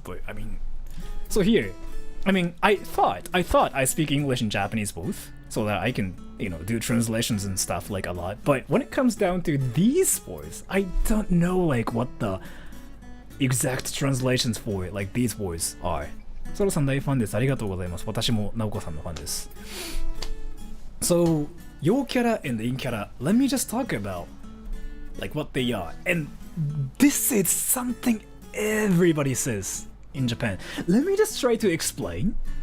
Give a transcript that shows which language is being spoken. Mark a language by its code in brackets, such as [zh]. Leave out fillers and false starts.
[en] But I mean, so here, I mean, I thought I speak English and Japanese both, so that I can, you know, do translations and stuff like a lot. But when it comes down to these words, I don't know like what the exact translations for it, like these words are. [ja] ソロさん大ファンです。ありがとうございます。私もナオコさんのファンです。 [en] So, 陽キャラ and 陰キャラ, let me just talk about like what they are. And this is something everybody says in Japan. Let me just try to explain.